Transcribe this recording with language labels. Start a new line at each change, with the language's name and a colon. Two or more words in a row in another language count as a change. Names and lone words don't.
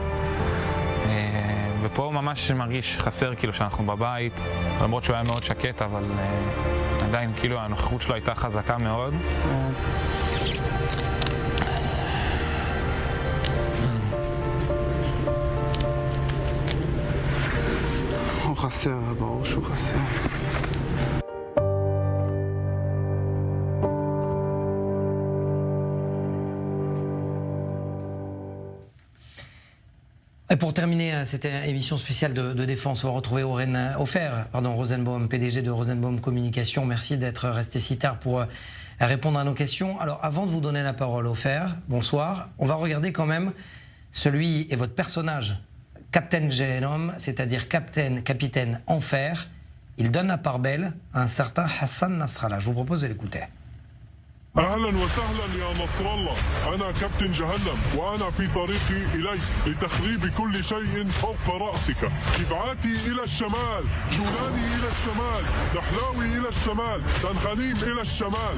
Hebrew: ופה ממש מרגיש חסר כאילו שאנחנו בבית, למרות שהוא היה מאוד שקט, אבל עדיין כאילו הנוכחות שלו הייתה חזקה מאוד. הוא חסר, ברור שהוא חסר.
French: Et pour terminer cette émission spéciale de défense, on va retrouver Oren Ofer, Rosenbaum, PDG de Rosenbaum Communication. Merci d'être resté si tard pour répondre à nos questions. Alors, avant de vous donner la parole, Ofer, bonsoir. On va regarder quand même celui et votre personnage, Captain Gehenom, c'est-à-dire capitaine Enfer. Il donne la part belle à un certain Hassan Nasrallah. Je vous propose de l'écouter.
Arabic: أهلا وسهلا يا نصر الله، أنا كابتن جهنم وأنا في طريقي إليك لتخريب كل شيء فوق رأسك. دفعاتي إلى الشمال، جولاني إلى الشمال، نحلاوي إلى الشمال، تنخنيم إلى الشمال.